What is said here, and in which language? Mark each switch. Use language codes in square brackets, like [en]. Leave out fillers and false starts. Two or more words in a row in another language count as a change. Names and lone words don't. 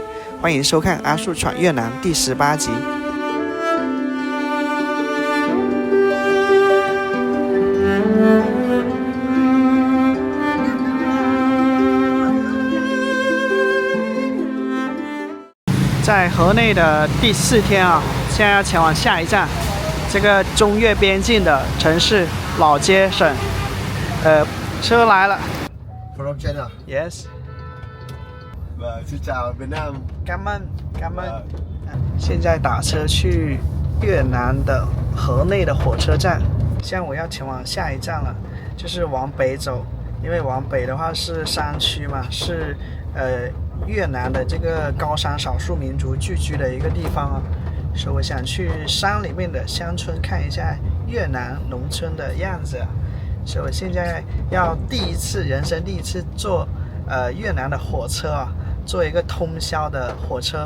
[zh] 欢迎收看《阿树闯越南》第18集。在河内的第4天啊，现在要前往下一站，这个中越边境的城市老街省。车来了。 [en] From China. Yes. [vi] Xin chào Việt Nam. Cảm ơn. [zh] 现在打车去越南的河内的火车站，现在我要前往下一站了，就是往北走，因为往北的话是山区嘛，是越南的这个高山少数民族聚居的一个地方啊，所以我想去山里面的乡村看一下越南农村的样子，所以我现在要人生第一次坐越南的火车啊，坐一个通宵的火车。